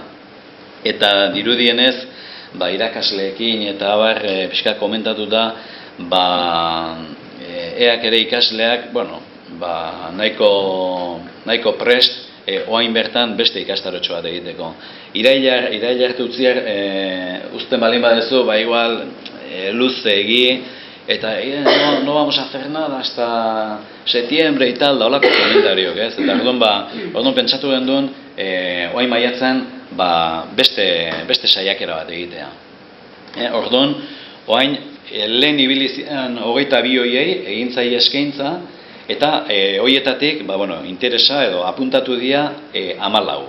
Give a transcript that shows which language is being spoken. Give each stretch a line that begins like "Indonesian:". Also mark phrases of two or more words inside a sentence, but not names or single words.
Basque: Eta dirudienez, irakasleekin eta abar pixka komentatu da, eak ere ikasleak, nahiko prest, oain bertan beste ikastarotxo bat egiteko. Iraila arte uzten balin badezu, igual luze egi, eta
Spanish: no vamos a hacer nada hasta septiembre y tal,
Basque: da holako komentariok, ez? Eta orduan pentsatu genduen, oain maiatzen, beste saiakera bat egitea. Orduan, oain, lehen ibilizian 22 hoiei egin zaie eskaintza, eta hoietatik, interesa edo apuntatu dira 14.